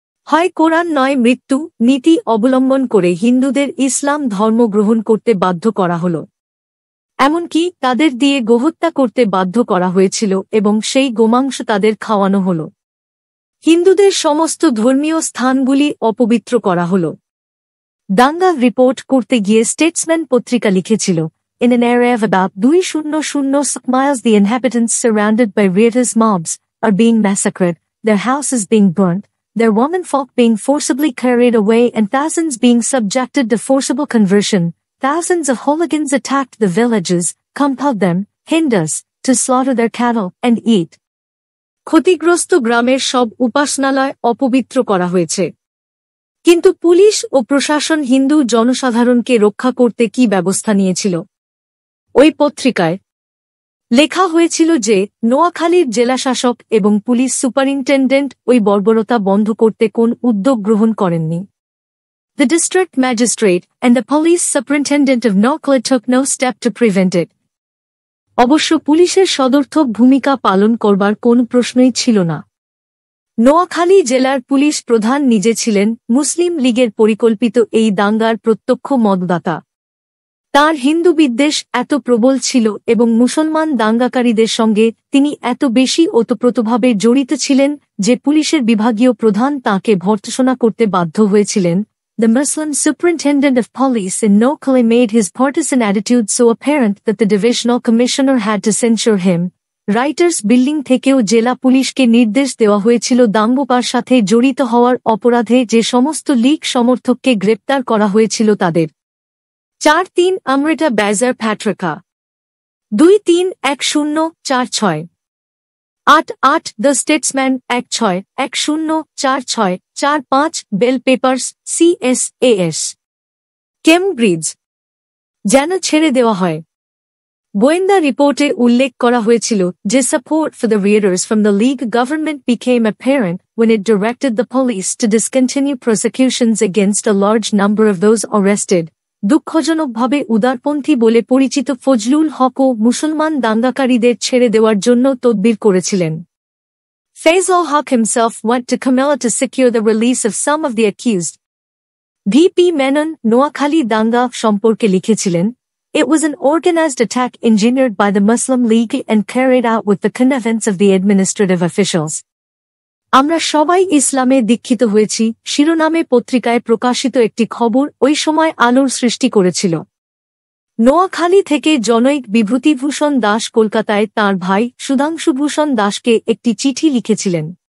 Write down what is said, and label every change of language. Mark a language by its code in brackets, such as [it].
[bn] হয় কোরআন নয় মৃত্যু নীতি অবলম্বন করে হিন্দুদের ইসলাম ধর্ম গ্রহণ করতে বাধ্য করা হল। এমনকি তাদের দিয়ে গোহত্যা করতে বাধ্য করা হয়েছিল এবং সেই গোমাংস তাদের খাওয়ানো হল। হিন্দুদের সমস্ত ধর্মীয় স্থানগুলি অপবিত্র করা হল। দাঙ্গা রিপোর্ট করতে গিয়ে স্টেটসম্যান পত্রিকা লিখেছিল, [en] In an area of about 200 miles the inhabitants surrounded by riotous mobs are being massacred, their houses being burnt, their womenfolk being forcibly carried away and thousands being subjected to forcible conversion. Thousands of hooligans attacked the villages, compelled them, Hindus, to slaughter their cattle and eat. [bn] ক্ষতিগ্রস্ত গ্রামের সব উপাসনালয় অপবিত্র করা হয়েছে। কিন্তু police ও প্রশাসন হিন্দু জনসাধারণকে রক্ষা করতে কি ব্যবস্থা নিয়েছিল? ওই পত্রিকায় লেখা হয়েছিল যে নোয়াখালীর জেলাশাসক এবং পুলিশ সুপারিনটেন্ডেন্ট ওই বর্বরতা বন্ধ করতে কোন উদ্যোগ গ্রহণ করেননি। [en] The district magistrate and the police superintendent of Noakhali took no step to prevent it. [bn] অবশ্য পুলিশের সদর্থক ভূমিকা পালন করবার কোন প্রশ্নই ছিল না। নোয়াখালী জেলার পুলিশ প্রধান নিজে ছিলেন মুসলিম লীগের পরিকল্পিত এই দাঙ্গার প্রত্যক্ষ মদদাতা। তাঁর হিন্দু বিদ্বেষ এত প্রবল ছিল এবং মুসলমান দাঙ্গাকারীদের সঙ্গে তিনি এত বেশি ওতপ্রোতভাবে জড়িত ছিলেন যে পুলিশের বিভাগীয় প্রধান তাঁকে ভর্ৎসনা করতে বাধ্য হয়েছিলেন [en] the Muslim superintendent of police in Noakhali made his partisan attitude so apparent that the divisional commissioner had to censure him. [bn] Writers building থেকেও জেলা পুলিশকে নির্দেশ দেওয়া হয়েছিল দাঙ্গোপার সাথে জড়িত হওয়ার অপরাধে যে সমস্ত লীগ সমর্থককে গ্রেপ্তার করা হয়েছিল তাদের। 4-3 Amrita ব্যাজার প্যাট্রিকা 2-3-10-46 8-8 the Statesman 16-10-46-45 bell papers CSAS Cambridge যেন ছেড়ে দেওয়া হয়। গোয়েন্দা রিপোর্টে উল্লেখ করা হয়েছিল যে [en] support for the raiders from the League government became apparent when it directed the police to discontinue prosecutions against a large number of those arrested. [bn] দুঃখজনকভাবে উদারপন্থী বলে পরিচিত ফজলুল হকও মুসলমান দাঙ্গাকারীদের ছেড়ে দেওয়ার জন্য তদবির করেছিলেন। [en] Faisal Haq himself went to Kamela to secure the release of some of the accused. VP Menon [bn] Noakhali দাঙ্গা সম্পর্কে লিখেছিলেন, [en] It was an organized attack engineered by the Muslim League and carried out with the connivance of the administrative officials. [bn] আমরা সবাই ইসলামে দীক্ষিত হয়েছি শিরোনামে পত্রিকায় প্রকাশিত একটি খবর ওই সময় আলোর সৃষ্টি করেছিল। নোয়াখালী থেকে জনৈক বিভূতিভূষণ দাস কলকাতায় তাঁর ভাই সুধাংশুভূষণ দাসকে একটি চিঠি লিখেছিলেন।